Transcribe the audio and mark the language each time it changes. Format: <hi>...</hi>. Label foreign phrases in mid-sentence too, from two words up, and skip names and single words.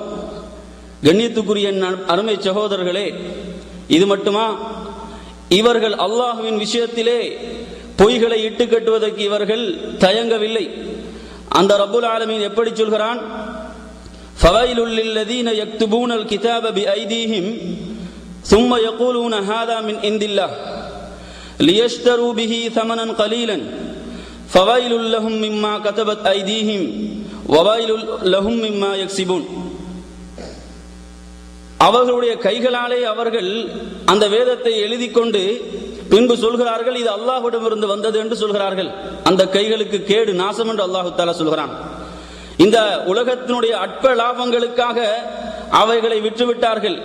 <ta>கண்ணியத்துக்குரிய அருமை சகோதரர்களே, இது மட்டுமா? இவர்கள் அல்லாஹ்வின் விஷயத்திலே பொய்களை இட்டு கட்டுவதற்கு இவர்கள் தயங்கவில்லை. அந்த</ta> <ar>رب العالمين</ar> <ta>எப்படி சொல்கிறான்?</ta> <ar>فويل للذين يكتبون الكتاب بأيديهم ثم يقولون هذا من عند الله ليشتروا به ثمنا قليلا فويل لهم مما كتبت أيديهم وويل لهم مما يكسبون.</ar> <ta>அவர்களுடைய கைகளாலே அவர்கள் அந்த வேதத்தை எழுதி கொண்டு பின்பு சொல்கிறார்கள் இது அல்லாஹ்விடமிருந்து வந்தது என்று சொல்கிறார்கள். அந்த கைகளுக்கு கேடு, நாசம் என்று</ta> <ar>الله تعالى</ar> <ta>சொல்கிறான். இந்த உலகத்தினுடைய அற்ப லாபங்களுக்காக அவைகளை விற்றுவிட்டார்கள்.</ta>